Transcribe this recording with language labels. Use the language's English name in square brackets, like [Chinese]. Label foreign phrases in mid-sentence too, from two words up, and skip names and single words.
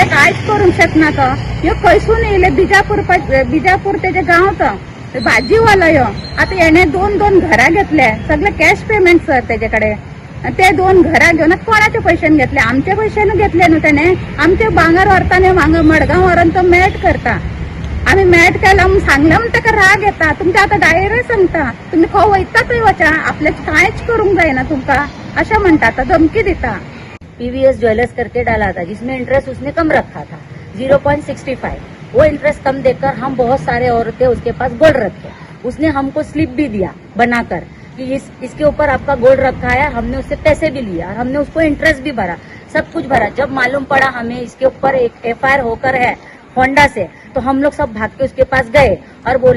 [Konkani] कांयच करूंक शकना तो ह्यो खंयसून येयले बिजापूर तेजे गांव तो भाजीवालो ह्यो आता हेणे दोन घरां घेतले सगळे [English] cash payment [Konkani] सर तेजे कडेन ते 2 घरां घेवन कोणाचे पयशान घेतले आमचे पयशान घेतले न्हू तेणे आमचे भांगर व्हरता मडगांव व्हरून तो मेट करता आम्ही मॅट केला म्हणून सांगलं म्हणून ताका राग येता तुमच्या आता डायरेक्ट सांगता तुम्ही खंय वयता थंय वचा आपल्याच कांयच करूंक जायना तुमकां अशें म्हणटा आता धमकी दिता [Hindi] पीवीएस ज्वेलर्स करके डाला था जिसमें इंटरेस्ट उसने कम रखा था 0.65 वो इंटरेस्ट कम देकर हम बहुत सारे औरतें उसके पास गोल्ड रखे उसने हमको स्लिप भी दिया बनाकर कि इसके ऊपर आपका गोल्ड रखा है हमने उससे पैसे भी लिए और हमने उसको इंटरेस्ट भी भरा सब कुछ भरा जब मालूम पड़ा हमें इसके ऊपर एक FIR होकर है होंडा से तो हम लोग सब भाग के उसके पास गए और बोला